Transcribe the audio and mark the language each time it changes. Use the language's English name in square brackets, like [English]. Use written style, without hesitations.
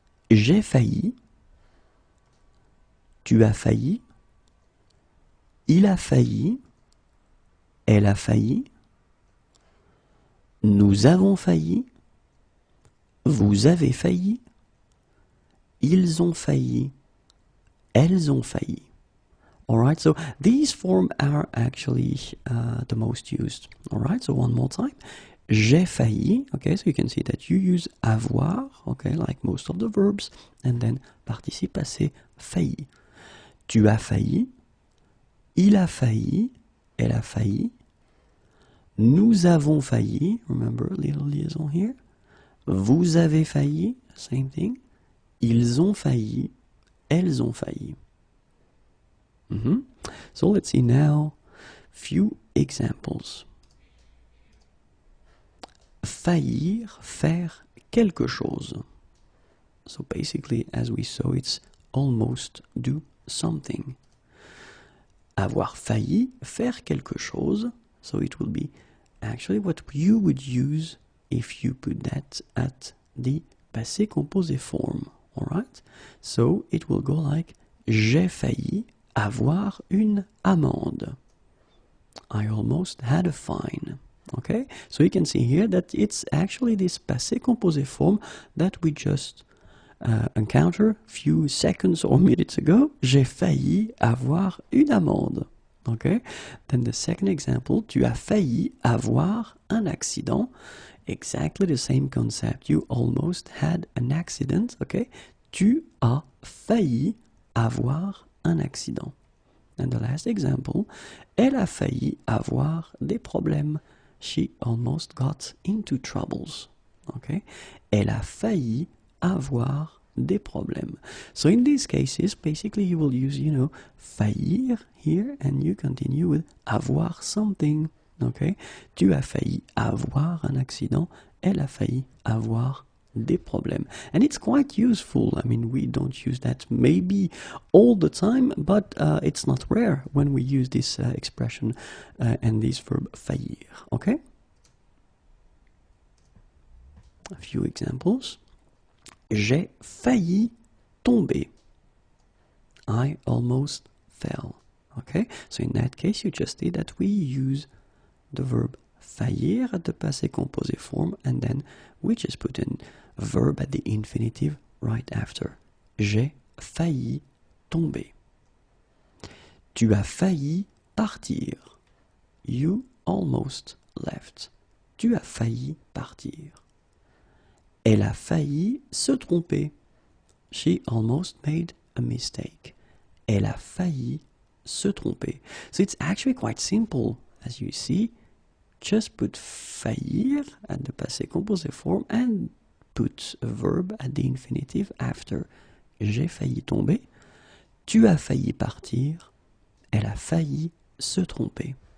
[French] J'ai failli, tu as failli, il a failli, elle a failli, nous avons failli, vous avez failli, ils ont failli, elles ont failli. [English] Alright, so these forms are actually the most used. Alright, so one more time. [French] J'ai failli, [English] okay, so you can see that you use avoir, okay, like most of the verbs, and then participe passé failli. [French] Tu as failli, il a failli, elle a failli, nous avons failli, [English] remember little liaison here, [French] vous avez failli, [English] same thing, [French] ils ont failli, elles ont failli. [English] So let's see now few examples. [French] Faillir, faire quelque chose. [English] So basically, as we saw, it's almost do something. [French] Avoir failli, faire quelque chose. [English] So it will be actually what you would use if you put that at the passé composé form. Alright? So it will go like [French] j'ai failli avoir une amende. [English] I almost had a fine. Okay? So you can see here that it's actually this passé composé form that we just encountered a few seconds or minutes ago. [French] J'ai failli avoir une amende. [English] Okay? Then the second example, [French] tu as failli avoir un accident. [English] Exactly the same concept. You almost had an accident. [French] Okay? Tu as failli avoir un accident. [English] And the last example, [French] elle a failli avoir des problèmes. [English] She almost got into troubles. Okay? [French] Elle a failli avoir des problèmes. [English] So in these cases, basically you will use, faillir here, and you continue with avoir something. [French] Okay? Tu as failli avoir un accident. Elle a failli avoir des problèmes. [English] And it's quite useful. I mean, we don't use that maybe all the time, but it's not rare when we use this expression and this verb faillir. Okay? A few examples. [French] J'ai failli tomber. [English] I almost fell. Okay, so in that case, you just see that we use the verb faillir at the passé composé form, and then we just put in a verb at the infinitive right after. [French] J'ai failli tomber. Tu as failli partir. [English] You almost left. [French] Tu as failli partir. Elle a failli se tromper. [English] She almost made a mistake. [French] Elle a failli se tromper. [English] So it's actually quite simple, as you see. Just put faillir at the passé composé form and put a verb at the infinitive after. [French] J'ai failli tomber. Tu as failli partir. Elle a failli se tromper.